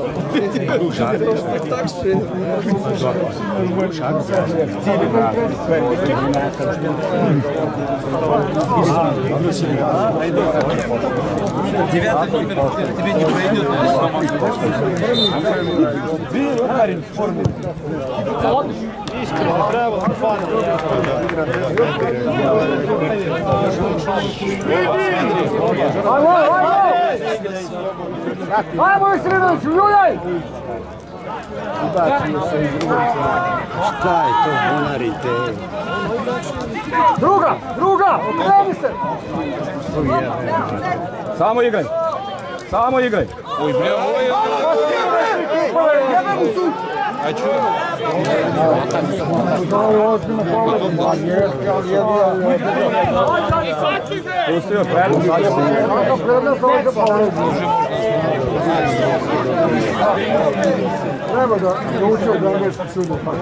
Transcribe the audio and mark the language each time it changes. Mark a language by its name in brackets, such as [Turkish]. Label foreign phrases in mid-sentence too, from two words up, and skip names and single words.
[Russian] Девятый номер тебе не пройдет. [Serbian] Ajmo Isrinović, ljuljaj! Šta je to, bunarite? Druga, okreni se! Samo igraj. Samo igraj. [Russian] Ой, бля, ой, а чё? [Serbian] Pustio prednost, sad Treba da uči od engleskog suda.